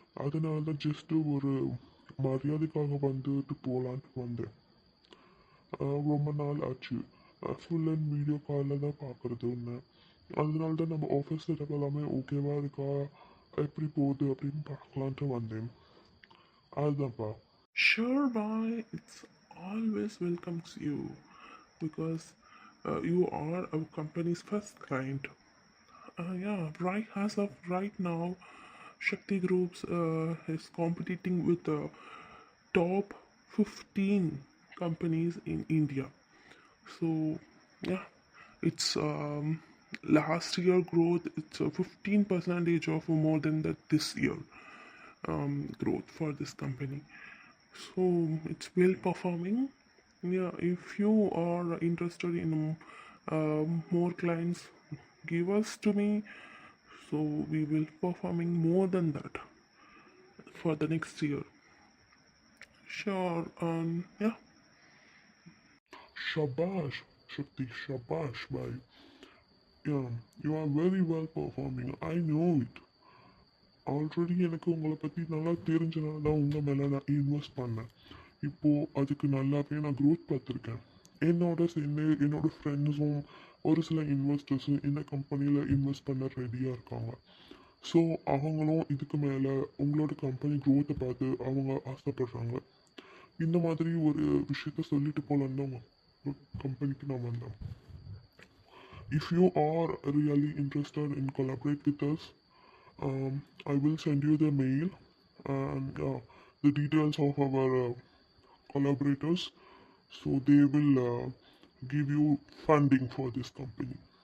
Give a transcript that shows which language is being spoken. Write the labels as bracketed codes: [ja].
[ta] அதனால தான் ஜஸ்ட்டு ஒரு மரியாதைக்காக வந்துட்டு போகலான்ட்டு வந்தேன். ரொம்ப நாள் ஆச்சு. ஃபுல் அண்ட் வீடியோ காலில் தான் பார்க்குறது ஒன்று. அதனால தான் நம்ம ஆஃபீஸ் செட்டப் எல்லாமே ஓகேவா இருக்கா, எப்படி போகுது அப்படின்னு பார்க்கலான்ட்டு வந்தேன். அதுதான்ப்பா. [en] Sure, boy, it's always welcomes you because you are our company's first client. Yeah, right as of right now, Shakti Groups is competing with the top 15 companies in India. So, yeah, it's last year growth. It's a 15% of more than that this year growth for this company. So it's well performing. Yeah, if you are interested in more clients, give us to me. So we will performing more than that for the next year. Sure. Yeah. [hi] Shabash, Shakti, shabash, bhai. [en] Yeah, you are very well performing. I know it. [ta] Already எனக்கு உங்களை பற்றி நல்லா தெரிஞ்சனால தான் உங்கள் மேலே நான் invest பண்ணேன். இப்போது அதுக்கு நல்லாவே நான் க்ரோத் பார்த்துருக்கேன். என்னோட ஃப்ரெண்ட்ஸும் ஒரு சில இன்வெஸ்டர்ஸும் இந்த கம்பெனியில் இன்வெஸ்ட் பண்ண ரெடியாக இருக்காங்க. ஸோ அவங்களும் இதுக்கு மேலே உங்களோட கம்பெனி க்ரோத்தை பார்த்து அவங்க ஆசைப்படுறாங்க. இந்த மாதிரி ஒரு விஷயத்த சொல்லிட்டு போகலான்னு தான் கம்பெனிக்கு நான் வந்தேன். [en] If you are really interested in collaborate with us, I will send you the mail and the details of our collaborators, so they will give you funding for this company.